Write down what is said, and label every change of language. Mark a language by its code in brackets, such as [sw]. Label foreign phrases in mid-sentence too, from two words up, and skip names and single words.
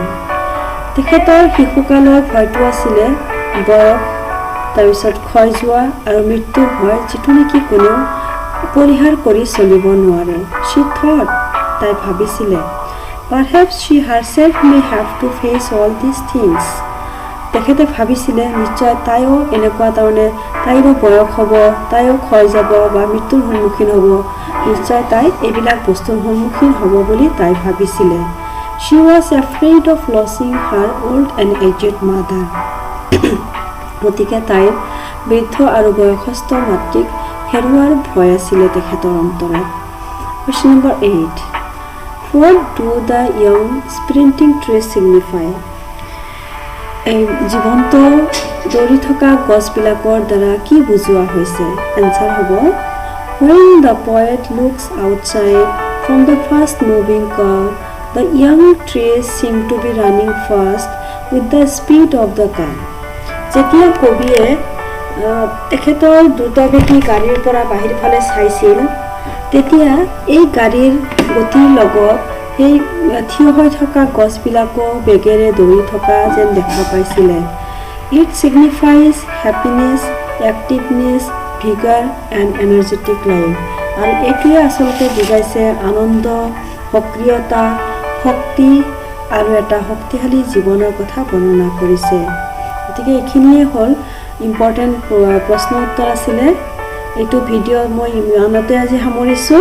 [as] তেখেতৰ শিশুকালৰ ভয়টো আছিলে বয়স, তাৰপিছত ক্ষয় যোৱা আৰু মৃত্যুৰ ভয় যিটো নেকি কোনেও পৰিহাৰ কৰি চলিব নোৱাৰে. [en] She thought, [as] তাই ভাবিছিলে, [en] perhaps she herself may have to face all these things. [as] তেখেতে ভাবিছিলে নিশ্চয় তাইও এনেকুৱা তাৰমানে তাইৰো বয়স হ'ব, তাইও ক্ষয় যাব বা মৃত্যুৰ সন্মুখীন হ'ব, নিশ্চয় তাই এইবিলাক বস্তুৰ সন্মুখীন হ'ব বুলি তাই ভাবিছিলে. [en] She was afraid of losing her old and aged mother. [as] গতিকে তাইৰ বৃদ্ধ আৰু বয়সস্থ মাতৃক হেৰুৱাৰ ভয় আছিলে তেখেতৰ অন্তৰত. [en] Question number 8. What do the young sprinting trees signify? [as] এই জীৱন্ত দৌৰি থকা গছবিলাকৰ দ্বাৰা কি বুজোৱা হৈছে? এনসাৰ হ'ব [en] When the poet looks outside from the fast moving car, the young trees seem to be running fast with the speed of the car. [as] যেতিয়া কবিয়ে তেখেতৰ দ্ৰুতগতি গাড়ীৰ পৰা বাহিৰ ফালে চাইছিল তেতিয়া এই গাড়ীৰ গতিৰ লগত সেই থিয় হৈ থকা গছবিলাকো বেগেৰে দৌৰি থকা যেন দেখা পাইছিলে. [en] It signifies happiness, activeness, vigor and energetic life. [as] আৰু এইটোৱে আচলতে বুজাইছে আনন্দ, সক্ৰিয়তা, শক্তি আৰু এটা শক্তিশালী জীৱনৰ কথা বৰ্ণনা কৰিছে. গতিকে এইখিনিয়ে হ'ল ইম্পৰ্টেণ্ট প্ৰশ্ন উত্তৰ আছিলে. এইটো ভিডিঅ' মই ইমানতে আজি সামৰিছোঁ.